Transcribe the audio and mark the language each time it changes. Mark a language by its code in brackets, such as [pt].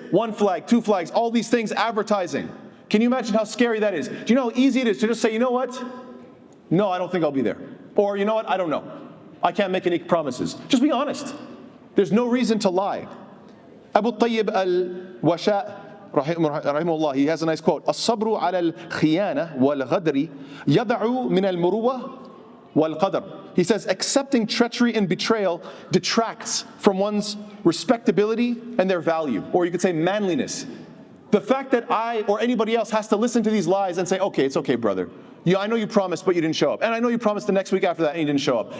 [en] 1 flag, 2 flags, all these things advertising. Can you imagine how scary that is? Do you know how easy it is to just say, you know what? No, I don't think I'll be there. Or, you know what? I don't know. I can't make any promises. Just be honest. There's no reason to lie. Abu Tayyib al-Washa' rahimahullah, he has a nice quote. [ar] الصبر على الخيانة والغدر يدع من المروة والقدر. [en] He says, accepting treachery and betrayal detracts from one's respectability and their value. Or you could say manliness. The fact that I or anybody else has to listen to these lies and say, okay, it's okay, brother. I know you promised, but you didn't show up. And I know you promised the next week after that and you didn't show up.